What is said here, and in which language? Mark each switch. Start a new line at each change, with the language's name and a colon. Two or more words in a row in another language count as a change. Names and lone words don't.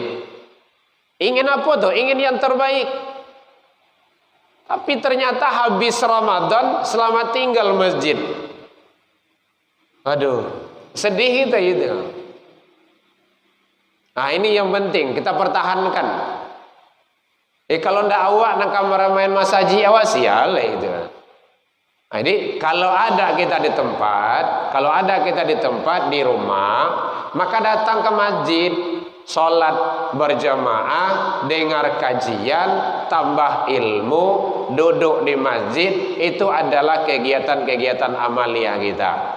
Indonesian: Ingin apa tuh? Ingin yang terbaik. Tapi ternyata habis Ramadan selamat tinggal masjid. Aduh, sedih kita itu. Nah ini yang penting kita pertahankan.
Minangkabau: Kalau ndak awak nak kamar main masaji awak sial itu.
Indonesian: Nah, jadi kalau ada kita di tempat, di rumah, maka datang ke masjid, sholat berjamaah, dengar kajian, tambah ilmu, duduk di masjid, itu adalah kegiatan-kegiatan amalia kita.